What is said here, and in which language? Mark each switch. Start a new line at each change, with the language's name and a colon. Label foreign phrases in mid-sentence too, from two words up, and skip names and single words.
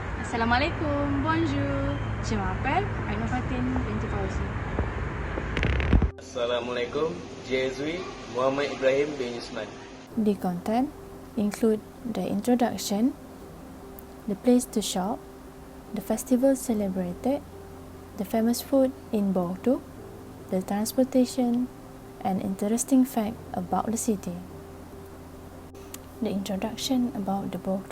French: Assalamualaikum, bonjour. Je m'appelle Aina Fatin binti Fauzi. Assalamualaikum, Jezui Muhammad Ibrahim bin Yusman.
English: The content include the introduction, the place to shop, the festival celebrated, the famous food in Bordeaux, the transportation, and interesting fact about the city. The introduction about the Bordeaux.